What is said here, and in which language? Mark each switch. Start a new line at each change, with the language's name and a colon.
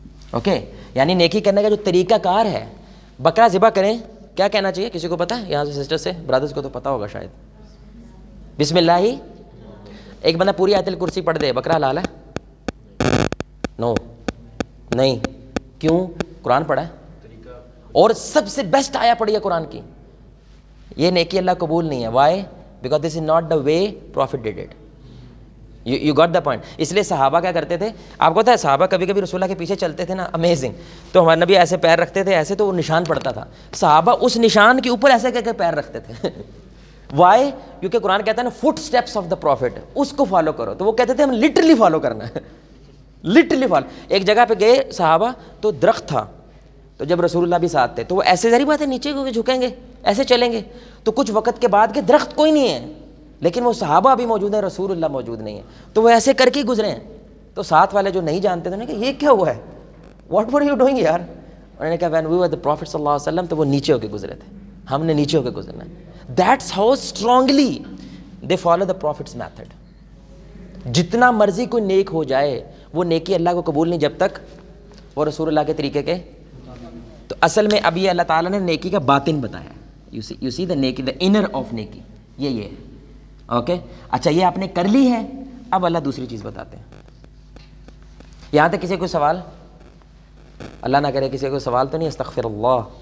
Urdu: Okay, یعنی نیکی کرنے کا جو طریقہ کار ہے. بکرا ذبح کریں، کیا کہنا چاہیے؟ کسی کو پتہ ہے یہاں سے؟ سسٹر سے، برادرز کو تو پتہ ہوگا شاید. بسم اللہ ہی. ایک بندہ پوری آیت الکرسی پڑھ دے، بکرا حلال ہے؟ نو، نہیں. کیوں؟ قرآن پڑھا ہے، اور سب سے بیسٹ آیا پڑھی ہے قرآن کی. یہ نیکی اللہ قبول نہیں ہے.
English: Why? Because this is not the way Prophet did it. You got the point.
Urdu: اس لیے صحابہ کیا کرتے تھے؟ آپ کو پتہ ہے صحابہ کبھی کبھی رسول اللہ کے پیچھے چلتے تھے نا، امیزنگ. تو ہمارے نبی ایسے پیر رکھتے تھے ایسے، تو وہ نشان پڑتا تھا. صحابہ اس نشان کے اوپر ایسے کر کے پیر رکھتے تھے. وائی؟ کیونکہ قرآن کہتا ہے نا
English: footsteps of the Prophet,
Urdu: اس کو فالو کرو. تو وہ کہتے تھے ہم لٹرلی فالو کرنا ہے، لٹرلی فالو. ایک جگہ پہ گئے صحابہ، تو درخت تھا، تو جب رسول اللہ بھی ساتھ تھے، تو وہ ایسے ظاہر بات ہے نیچے کو جھکیں گے، ایسے چلیں گے. تو کچھ وقت کے بعد کے درخت کوئی نہیں ہے، لیکن وہ صحابہ بھی موجود ہیں، رسول اللہ موجود نہیں ہے. تو وہ ایسے کر کے گزرے ہیں. تو ساتھ والے جو نہیں جانتے تھے انہوں نے کہا یہ کیا ہوا ہے؟
English: what were you doing
Urdu: یار؟ انہوں نے کہا
English: when we were the Prophet
Urdu: صلی اللہ علیہ وسلم. تو وہ نیچے ہو کے گزرے تھے، ہم نے نیچے ہو کے گزرنا ہے.
English: That's how strongly they follow the Prophet's method.
Urdu: جتنا مرضی کوئی نیک ہو جائے، وہ نیکی اللہ کو قبول نہیں جب تک وہ رسول اللہ کے طریقے کے. تو اصل میں اب یہ اللہ تعالیٰ نے نیکی کا باطن بتایا.
English: you see the نیکی، the inner of نیکی،
Urdu: یہ ہے. اوکے، اچھا یہ آپ نے کر لی ہے. اب اللہ دوسری چیز بتاتے ہیں. یہاں تک کسی کو سوال؟ اللہ نہ کرے کسی کو سوال تو نہیں، استغفر اللہ.